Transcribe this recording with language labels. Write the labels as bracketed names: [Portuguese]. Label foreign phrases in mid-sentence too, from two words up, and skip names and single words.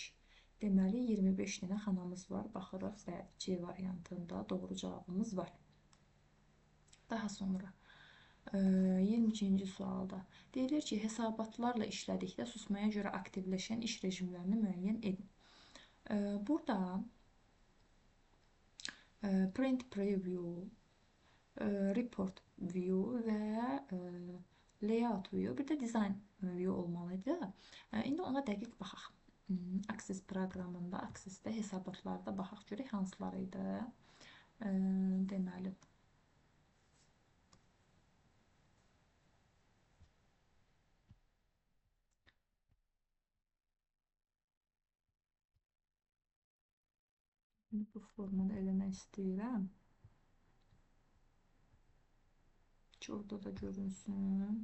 [Azerbaijani] Deməli, 25 dənə xanamız var. Baxırıq, bəli, C variantında doğru cavabımız var. Daha sonra 22-ci sualda deyilir ki, hesabatlarla işlədikdə susmaya görə aktivləşən iş rejimlərini müəyyən edin. Burada [English] print preview, report view [Azerbaijani] və [English] layout view, [Azerbaijani] bir də [English] design view [Azerbaijani] olmalıdır. İndi ona dəqiq baxaq. Access proqramında, Access-də hesabatlarda baxaq görək hansıları idi. Deməli, bu formada eləmək istəyirəm ki, orada da görünsün.